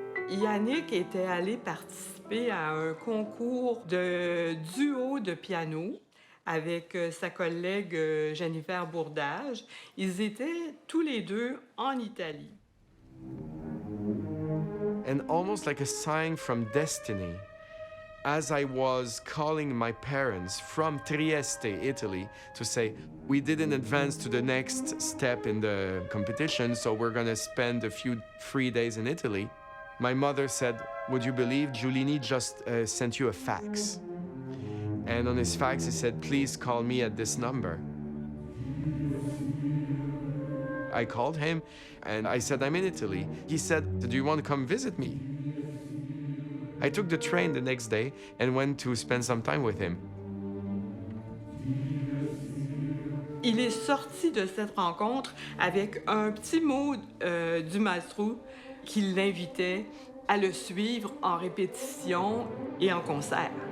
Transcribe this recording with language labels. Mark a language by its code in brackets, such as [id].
[fr] Yannick était allé participer à un concours de duo de piano avec sa collègue Jennifer Bourdage. Ils étaient tous les deux en Italie. [en] And almost like a sign from destiny, as I was calling my parents from Trieste, Italy, to say, we didn't advance to the next step in the competition, so we're gonna spend a few free days in Italy. My mother said, would you believe Giulini just sent you a fax? And on his fax, he said, please call me at this number. I called him and I said, I'm in Italy. He said, do you want to come visit me? I took the train the next day and went to spend some time with him. [fr] Il est sorti de cette rencontre avec un petit mot du maestro qui l'invitait à le suivre en répétition et en concert.